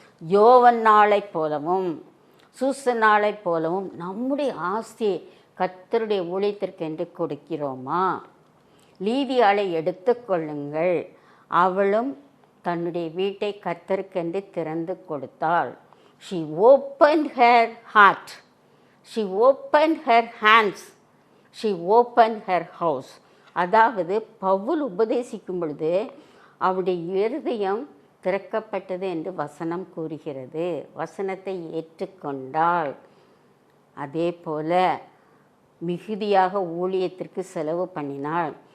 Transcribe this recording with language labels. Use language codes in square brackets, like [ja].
[ta] யோவன்னாளை போலவும் சூசனாளை போலவும் நம்முடைய ஆஸ்தியை கர்த்தருடைய ஊழியத்திற்கென்று கொடுக்கிறோமா? லீதியாளை எடுத்துக்கொள்ளுங்கள். அவளும் தன்னுடைய வீட்டை கர்த்தருக்கென்று திறந்து கொடுத்தாள். [en] She opened her heart, she opened her hands, she opened her house. [ta] அதாவது, பவுல் உபதேசிக்கும் பொழுது அவருடைய இருதயம் திறக்கப்பட்டது என்று வசனம் கூறுகிறது. வசனத்தை ஏற்றுக்கொண்டாள். அதே போல மிகுதியாக ஊழியத்திற்கு செலவு பண்ணினாள்.